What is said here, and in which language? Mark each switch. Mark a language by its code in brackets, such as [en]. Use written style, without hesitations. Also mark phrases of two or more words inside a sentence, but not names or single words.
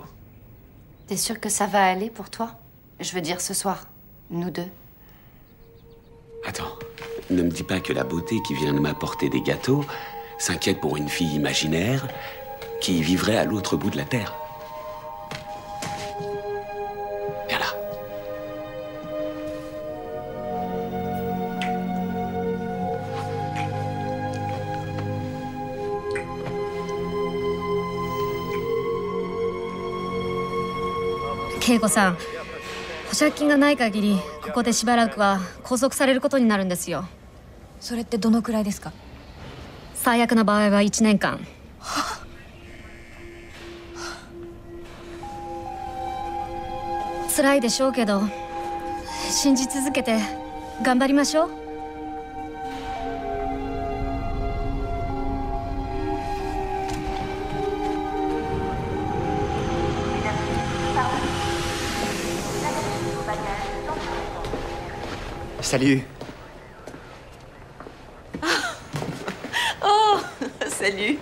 [fr] T'es sûr que ça va aller pour toi? Je veux dire, ce soir, nous deux. Attends, ne me dis pas que la beauté qui vient de m'apporter des gâteaux s'inquiète pour une fille imaginaire qui vivrait à l'autre bout de la Terre. Viens là. [ja] Keikoさん、保釈金がない限りここでしばらくは拘束されることになるんですよ。それってどのくらいですか？最悪な場合は1年間。辛いでしょうけど、信じ続けて頑張りましょう。 [fr] Salut. Oh, salut.